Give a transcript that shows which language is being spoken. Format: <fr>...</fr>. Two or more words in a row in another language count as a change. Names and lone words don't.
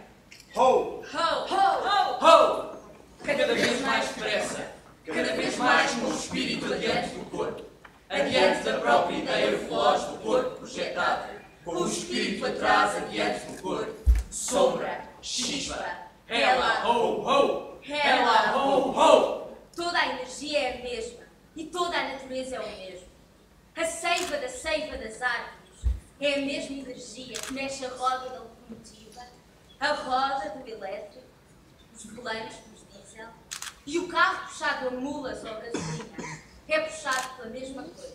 <pt>Ho! Ho! Ho! Ho! Cada vez mais depressa, cada vez mais com o espírito adiante do corpo, adiante da própria ideia veloz do corpo projetado, com o espírito atrás adiante do corpo, sombra, chispa, rela, ho, ho, rela, ho, ho. Toda a energia é a mesma, e toda a natureza é o mesmo. A seiva das árvores é a mesma energia que mexe a roda da locomotiva, a roda do elétrico, os boleiros dos diesel e o carro puxado a mulas ou a gasolina é puxado pela mesma coisa.</pt>